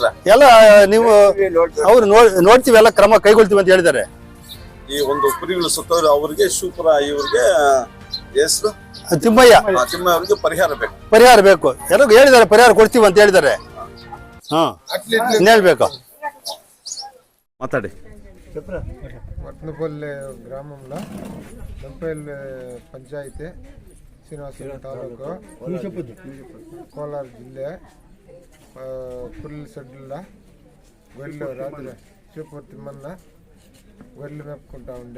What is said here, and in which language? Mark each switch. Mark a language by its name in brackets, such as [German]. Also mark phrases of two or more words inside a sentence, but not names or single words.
[Kannada] ಎಲ್ಲ ನೀವು ಅವ್ರು ನೋಡ್ತೀವಿ, ಎಲ್ಲ ಕ್ರಮ ಕೈಗೊಳ್ತೀವಿ ಅಂತ ಹೇಳಿದ್ದಾರೆ. ಈ ಒಂದು ಕುರಿಗಳು ಸತ್ತೋರು ಅವ್ರಿಗೆ ಶಿವಪುರ ಇವ್ರಿಗೆ ಹೆಸರು ತಿಮ್ಮಯ್ಯ ಅವ್ರಿಗೆ ಪರಿಹಾರ ಬೇಕು ಎಲ್ಲರಿಗೂ ಹೇಳಿದ್ದಾರೆ. ಪರಿಹಾರ ಕೊಡ್ತೀವಿ ಅಂತ ಹೇಳಿದ್ದಾರೆ. ಹೇಳ್ಬೇಕು ಮಾತಾಡಿ. [Telugu] వట్నపల్లి గ్రామంలో దంపల్లి పంచాయతీ శ్రీనివాసపురం తాలూకు కోలార జిల్లా పుల్లి షెడ్లో గొర్రెలు రాత్రి చీపూర్ తిమ్మన్న గొర్రెలు మేపుకుంటా ఉండే.